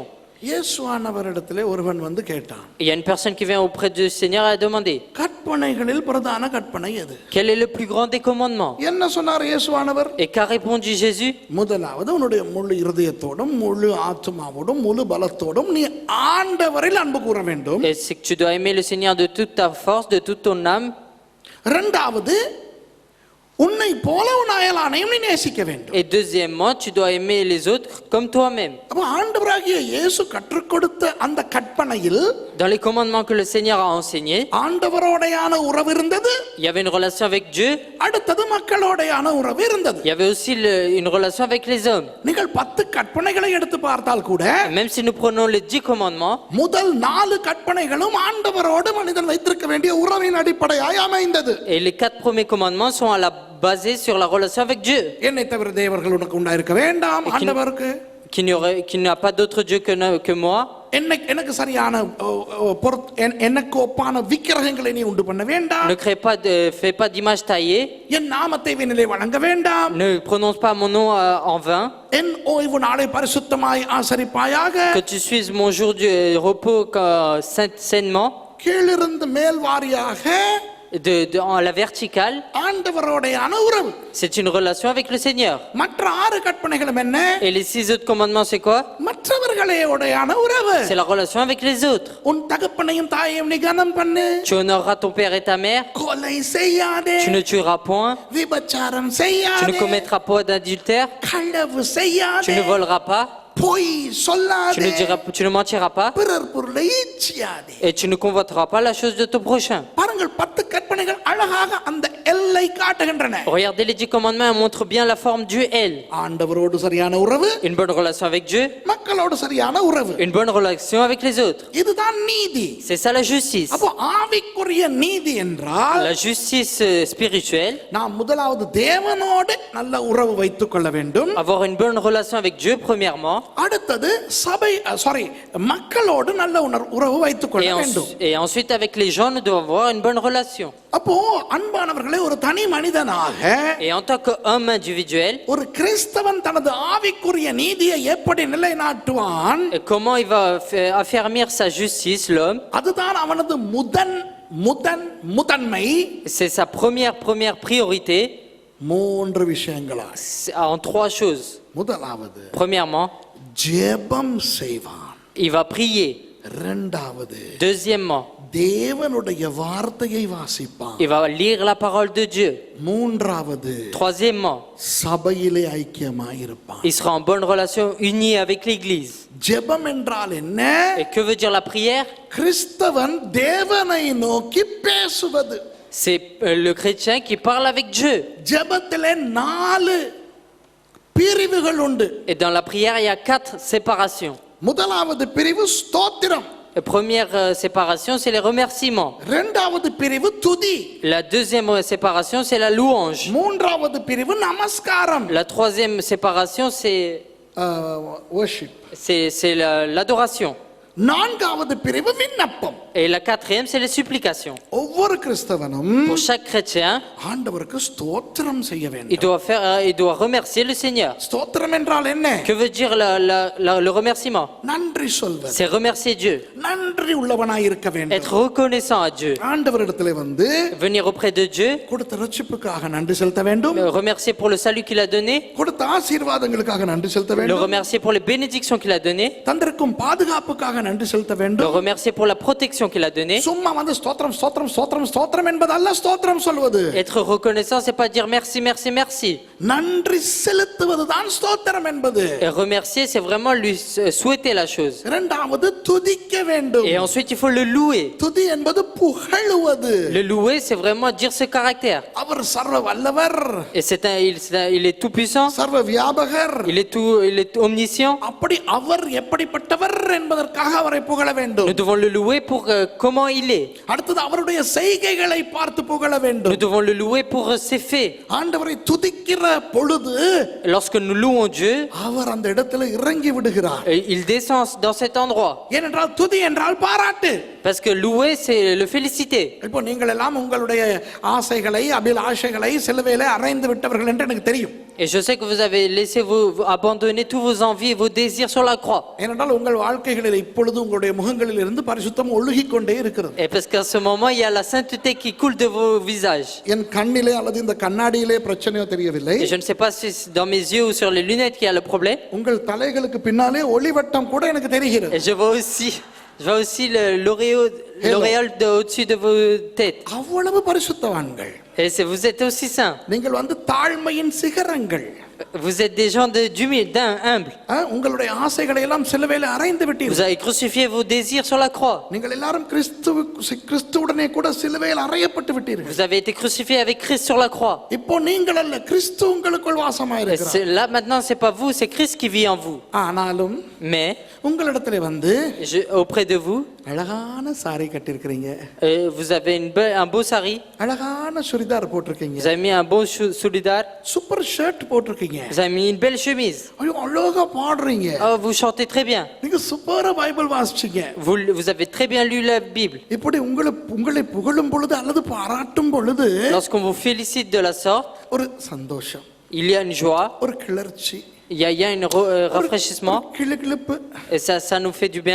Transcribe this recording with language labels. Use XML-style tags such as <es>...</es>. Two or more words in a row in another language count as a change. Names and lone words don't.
<ta>இயேசுவானவரிடத்திலே ஒருவன் வந்து கேட்டான்.</ta> <fr>Il y a une personne qui vient auprès du Seigneur et a demandé,</fr> <ta>கற்பனைகளில் பிரதான கற்பனை எது?</ta> <fr>quel est le plus grand des commandements?</fr> <ta>என்ன சொன்னார் இயேசுவானவர்?</ta> <fr>Et qu'a répondu Jésus?</fr> <ta>முதலாவது உன்னுடைய முழு இருதயத்தோடும் முழு ஆத்துமாவோடும் முழு பலத்தோடும் நீ ஆண்டவரில் அன்பு கூற வேண்டும்.</ta> <fr>Et c'est que tu dois aimer le Seigneur de toute ta force, de toute ton âme.</fr> <ta>இரண்டாவது உன்னை போல உன் அயலானையும் நீ நேசிக்க வேண்டும்.</ta> <fr>Et deuxièmement, tu dois aimer les autres comme toi-même.</fr> <ta>அப்ப ஆண்டவராகிய இயேசு கற்றுக் கொடுத்த அந்த கற்பனையில்</ta> <fr>Dans les commandements que le Seigneur a enseignés,</fr> <ta>ஆண்டவரோடையான உறவு இருந்தது.</ta> <fr>il y avait une relation avec Dieu.</fr> <ta>அடுத்தது மக்களோடையான உறவு இருந்தது.</ta> <fr>Il y avait aussi une relation avec les hommes.</fr> <ta>நீங்கள் 10 கற்பனைகளை எடுத்து பார்த்தால் கூட</ta> <fr>Même si nous prenons les 10 commandements,</fr> <ta>முதல் 4 கற்பனைகளும் ஆண்டவரோடு மனிதன் வைத்திருக்க வேண்டிய உறவின் அடிப்படையாய் அமைந்தது.</ta> <fr>et les 4 premiers commandements sont basés sur la relation avec Dieu.</fr> <ta>என்னை தவிர தேவர்கள் உனக்கு உண்டாயிருக்க வேண்டாம். ஆண்டவருக்கு</ta> <fr>Qu'il n'y a pas d'autre Dieu que moi.</fr> <ta>எனக்கு சரியான எனக்கு ஒப்பான விக்கிரகங்களை நீ உண்டு பண்ண வேண்டாம்.</ta> <fr>Fais pas d'image taillée.</fr> <ta>என் நாமத்தை வீணிலே வணங்க வேண்டாம்.</ta> <fr>Ne prononce pas mon nom en vain.</fr> <ta>என் ஓய்வு நாளை பரிசுத்தமாய் ஆசரிப்பாயாக.</ta> <fr>Que tu suives mon jour du repos sainement.</fr> <ta>கீழிருந்து மேல் வாரியாக</ta> <fr>en la verticale.</fr> <ta>ஆண்டவரோடையான உறவு.</ta> <fr>C'est une relation avec le Seigneur.</fr> <ta>மற்ற 6 கற்பனைகளும் என்ன?</ta> <fr>Et les 6 autres commandements, c'est quoi?</fr> <ta>மற்றவர்களோடையான உறவு.</ta> <fr>C'est la relation avec les autres.</fr> <ta>உன் தகப்பனையும் தாயையும் நீ கனம் பண்ணு.</ta> <fr>Tu honoreras ton père et ta mère.</fr> <ta>கொலை செய்யாதே.</ta> <fr>Tu ne tueras point.</fr> <ta>விபச்சாரம்</ta> <fr>Tu</fr> <ta>செய்யாதே.</ta> <fr>ne commettras pas d'adultère.</fr> <ta>களவு செய்யாதே.</ta> <fr>Tu ne voleras pas.</fr> <ta>பொய் சொல்லாதே.</ta> <fr>Tu ne mentiras pas.</fr> <ta>பிறர் பொருளை இச்சியாதே.</ta> <fr>Et tu ne convoiteras pas la chose de ton prochain.</fr> <ta>பாருங்கள் 10 கற்பனைகள் அழகாக அந்த எல்லை காட்டுகின்றன.</ta> <fr>Regardez les 10 commandements, elles montrent bien la forme du L.</fr> <ta>ஆண்டவரோடு சரியான உறவு.</ta> <fr>Une bonne relation avec Dieu.</fr> <ta>மக்களோடு சரியான உறவு.</ta> <fr>Une bonne relation avec les autres.</fr> <ta>இதுதான் நீதி.</ta> <fr>C'est ça la justice.</fr> <ta>அப்போ ஆவிக்குரிய நீதி என்றால்</ta> <fr>La justice spirituelle.</fr> <ta>நாம் முதலாவது தேவனோடு நல்ல உறவு வைத்துக் கொள்ள வேண்டும்.</ta> <fr>Avoir une bonne relation avec Dieu premièrement.</fr> <ta>அடுத்தது மக்களோடு நல்ல உறவு வைத்துக் கொள்ள வேண்டும்.</ta> <fr>Et ensuite avec les gens nous devons avoir une bonne relation.</fr> <ta>அப்போ அன்பானவர்களே ஒரு தனி மனிதனாக</ta> <fr>Et en tant qu'homme individuel,</fr> <ta>ஒரு கிறிஸ்தவன் தனது ஆவிக்குரிய நீதியை எப்படி நிலைநாட்டுவான்?</ta> <fr>et comment il va affermir sa justice, l'homme?</fr> <ta>அதுதான் அவனது முதன்மை.</ta> <fr>C'est sa première priorité.</fr> <ta>3 விஷயங்களா?</ta> <fr>En 3 choses.</fr> <ta>முதலாவது</ta> <fr>Premièrement,</fr> <ta>ஜெபம் செய்வான்.</ta> <fr>il va prier.</fr> <ta>இரண்டாவது</ta> <fr>Deuxièmement,</fr> <ta>தேவனுடைய வார்த்தையை வாசிப்பான்.</ta> <fr>il va lire la parole de Dieu.</fr> <ta>மூன்றாவது</ta> <fr>Troisièmement,</fr> <ta>சபையிலே ஐக்கியமாய் இருப்பான்.</ta> <fr>il sera en bonne relation unie avec l'église.</fr> <ta>ஜெபம் என்றால் என்ன?</ta> <fr>Et que veut dire la prière?</fr> <ta>கிறிஸ்தவன் தேவனை நோக்கி பேசுவது.</ta> <fr>C'est le chrétien qui parle avec Dieu.</fr> <ta>ஜெபத்திலே 4 பிரிவுகள் உண்டு.</ta> <fr>Et dans la prière, il y a 4 séparations.</fr> <ta>முதலாவது பிரிவு ஸ்தோத்திரம்.</ta> <fr>La première séparation, c'est les remerciements.</fr> <ta>இரண்டாவது பிரிவு துதி.</ta> <fr>La deuxième séparation, c'est la louange.</fr> <ta>மூன்றாவது பிரிவு நமஸ்காரம்.</ta> <fr>La troisième séparation, worship. c'est l'adoration.</fr> <ta>நான்காவது பிரிவு விண்ணப்பம்.</ta> <fr>Et la quatrième, c'est les supplications.</fr> <ta>ஒவ்வொரு கிறிஸ்தவனும்</ta> <fr>Pour chaque chrétien,</fr> <ta>ஆண்டவருக்கு ஸ்தோத்திரம் செய்ய வேண்டும்.</ta> <fr>il doit remercier le Seigneur.</fr> <ta>ஸ்தோத்திரம் என்றால் என்ன?</ta> <fr>Que veut dire le remerciement?</fr> <ta>நன்றி சொல்வது.</ta> <fr>C'est remercier Dieu.</fr> <ta>நன்றி உள்ளவனாய் இருக்க வேண்டும்.</ta> <fr>Être reconnaissant à Dieu.</fr> <ta>ஆண்டவரிடத்திலே வந்து</ta> <fr>Venir auprès de Dieu.</fr> <ta>கொடுத்த ரட்சிப்புக்காக நன்றி செலுத்த வேண்டும்.</ta> <fr>Remercier pour le salut qu'il a donné.</fr> <ta>கொடுத்த ஆசீர்வாதங்களுக்காக நன்றி செலுத்த</ta> <fr>Le</fr> <ta>வேண்டும்.</ta> <fr>remercier pour les bénédictions qu'il a données.</fr> <ta>தந்திருக்கும் பாதுகாப்புக்காக நன்றி செலுத்த</ta> <fr>Le</fr> <ta>வேண்டும்.</ta> <fr>remercier pour la protection qu'il a donnée.</fr> <ta>சும்மா வந்து ஸ்தோத்திரம் ஸ்தோத்திரம் ஸ்தோத்திரம் ஸ்தோத்திரம் என்பதல்ல ஸ்தோத்திரம் சொல்வது.</ta> <fr>Être reconnaissant, c'est pas dire merci, merci, merci.</fr> <ta>நன்றி செலுத்துவதுதான் ஸ்தோத்திரம் என்பது.</ta> <fr>Et remercier, c'est vraiment lui souhaiter la chose.</fr> <ta>இரண்டாவது துதிக்க வேண்டும்.</ta> <fr>Et ensuite, il faut le louer.</fr> <ta>துதி என்பது புகழுவது.</ta> <fr>Le louer, c'est vraiment dire ce caractère.</fr> <ta>அவர் சர்வ வல்லவர்.</ta> <fr>Et il est tout puissant.</fr> <ta>சர்வ வியாபகர்.</ta> <fr>Il est omniscient.</fr> <ta>அப்படி அவர் எப்படிப்பட்டவர் என்பதற்காக அவரை புகழ வேண்டும்.</ta> <fr>Nous devons le louer pour comment il est.</fr> <ta>அடுத்தது அவருடைய செய்கைகளை பார்த்து புகழ வேண்டும்.</ta> <fr>Nous devons le louer pour ses faits.</fr> <ta>ஆண்டவரை துதிக்கிற பொழுது</ta> <fr>Lorsque nous louons Dieu,</fr> <ta>அவர் அந்த இடத்துல இறங்கி விடுகிறார்.</ta> <fr>il descend dans cet endroit.</fr> <ta>ஏனென்றால் துதி என்றால் பாராட்டு.</ta> <fr>Parce que louer, c'est le féliciter.</fr> <ta>இப்போ நீங்கள் எல்லாம் உங்களுடைய ஆசைகளை அபிலாஷைகளை சிலுவையிலே அறைந்து விட்டவர்கள் என்று எனக்கு தெரியும்.</ta> <fr>Et je sais que vous avez laissé abandonner tous vos envies et vos désirs sur la croix.</fr> <ta>ஏனென்றால் உங்கள் வாழ்க்கைகளில் இப்பொழுது உங்களுடைய முகங்களில் இருந்து பரிசுத்தம் ஒழுகிக் கொண்டே இருக்கிறது.</ta> <fr>Et parce qu'à ce moment, il y a la sainteté qui coule de vos visages.</fr> <ta>என் கண்ணிலே அல்லது இந்த கண்ணாடியிலே பிரச்சனையோ தெரியவில்லை.</ta> <fr>Et je ne sais pas si c'est dans mes yeux ou sur les lunettes qu'il y a le problème.</fr> <ta>உங்கள் தலைகளுக்கு பின்னாலே ஒளிவட்டம் கூட எனக்கு தெரிகிறது.</ta> <fr>Et je vois aussi l'auréole au-dessus de vos têtes.</fr> <ta>அவ்வளவு பரிசுத்தவான்கள்.</ta> <fr>Et vous êtes aussi saints.</fr> <ta>நீங்கள் வந்து தாழ்மையின் சிகரங்கள்.</ta> <fr>Vous êtes des gens humbles.</fr> <ta>உங்களுடைய ஆசைகளை எல்லாம் சிலுவையிலே அறைந்து</ta> <fr>Vous</fr> <ta>விட்டீர்கள்.</ta> <fr>avez crucifié vos désirs sur la croix.</fr> <ta>நீங்கள் எல்லாரும் கிறிஸ்துவுடனே கூட சிலுவையில் அறையப்பட்டு விட்டீர்கள்.</ta> <fr>Vous avez été crucifié avec Christ sur la croix.</fr> <ta>இப்போ நீங்கள் அல்ல, கிறிஸ்து உங்களுக்குள் வாசமாயிருக்கிறார்.</ta> <fr>Là maintenant, c'est pas vous, c'est Christ qui vit en vous.</fr> <ta>ஆனாலும்</ta> <fr>Mais</fr> <ta>உங்களிடத்திலே வந்து</ta> <fr>auprès de vous,</fr> <ta>அழகான சாரி கட்டியிருக்கிறீங்க.</ta> <fr>vous avez un beau sari.</fr> <ta>அழகான சுடிதார் போட்டிருக்கீங்க.</ta> <fr>Vous avez mis un beau soulidar.</fr> <en>super shirt</en> <ta>போட்டிருக்கீங்க.</ta> <fr>Vous avez mis une belle chemise.</fr> <ta>ஐயோ அழகா பாடுறீங்க.</ta> <fr>Oh, vous chantez très bien.</fr> <ta>நீங்க சூப்பரா பைபிள் வாசிச்சீங்க.</ta> <fr>Vous avez très bien lu la Bible.</fr> <ta>இப்படி உங்களை புகழும் பொழுது அல்லது பாராட்டும் பொழுது</ta> <fr>Lorsqu'on vous félicite de la sorte,</fr> <ta>ஒரு சந்தோஷம்,</ta> <fr>il y a une joie,</fr> <ta>ஒரு கிளர்ச்சி,</ta> <fr>il y a un rafraîchissement,</fr> <ta>கிளுகிளுப்பு</ta> <fr>et ça nous fait du bien.</fr>